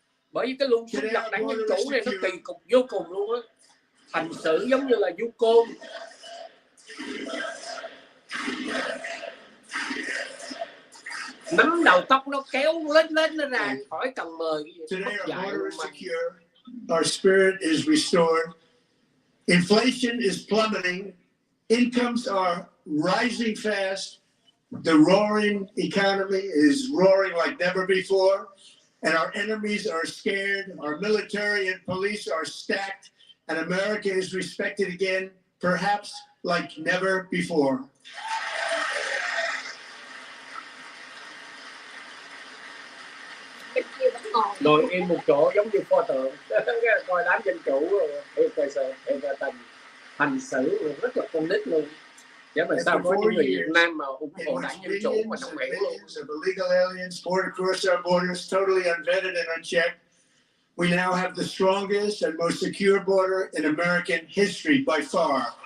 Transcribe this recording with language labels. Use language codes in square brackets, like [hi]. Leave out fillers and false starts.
[vi] Bởi vì cái luồng xung đột đảng Dân Chủ này nó kỳ cục vô cùng luôn á. Hành xử giống như là du côn. Nắm đầu tóc nó kéo lên nó ra khỏi cần mời cái gì. [en] Our spirit is restored. Inflation is plummeting. Incomes are rising fast. The roaring economy is roaring like never before. And our enemies are scared. Our military and police are stacked. And America is respected again, perhaps like never before. [vi] Ngồi yên một chỗ giống như pho tượng. Coi đám Dân Chủ thiệt tình hành xử rất là con nít luôn. Chứ mà sao có những người Việt Nam mà ủng hộ đảng Dân Chủ mà không hiểu luôn. [en] Illegal aliens poured across our borders, totally unvetted and unchecked. We now have the strongest and most secure border in American history by far.